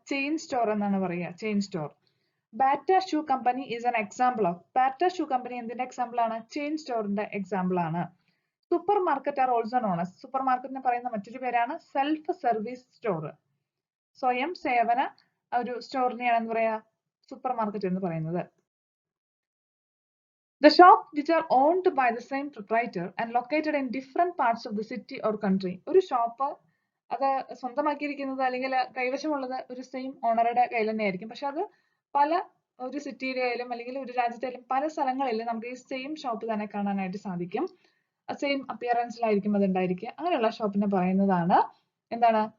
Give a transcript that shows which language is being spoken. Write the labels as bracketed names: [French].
[Malayalam] Chain store എന്നാണ് പറയുക. Chain store. [English] Bata shoe company is an example of. [Malayalam] Batta shoe company എന്തിന്റെ example ആണ്? Chain സ്റ്റോറിന്റെ example ആണ്. [English] Supermarket are also known as. [Malayalam] Super മാർക്കറ്റിനെ പറയുന്ന മറ്റൊരു പേരാണ് സെൽഫ് സർവീസ് സ്റ്റോർ. സ്വയം സേവന ഒരു സ്റ്റോറിനെയാണ് എന്ന് പറയാ സൂപ്പർ മാർക്കറ്റ് എന്ന് പറയുന്നത്. [English] The shops which are owned by the same proprietor and located in different parts of the city or country. [Malayalam] ഒരു ഷോപ്പ് അത് സ്വന്തമാക്കിയിരിക്കുന്നത് അല്ലെങ്കിൽ കൈവശമുള്ളത് ഒരു സെയിം ഓണറുടെ കയ്യിൽ തന്നെയായിരിക്കും. പക്ഷെ അത് പല ഒരു സിറ്റിയിലായാലും അല്ലെങ്കിൽ ഒരു രാജ്യത്തായാലും പല സ്ഥലങ്ങളിലും നമുക്ക് ഈ സെയിം ഷോപ്പ് തന്നെ കാണാനായിട്ട് സാധിക്കും. സെയിം അപ്പിയറൻസിലായിരിക്കും അത് ഉണ്ടായിരിക്കുക. അങ്ങനെയുള്ള ഷോപ്പിനെ പറയുന്നതാണ് എന്താണ്?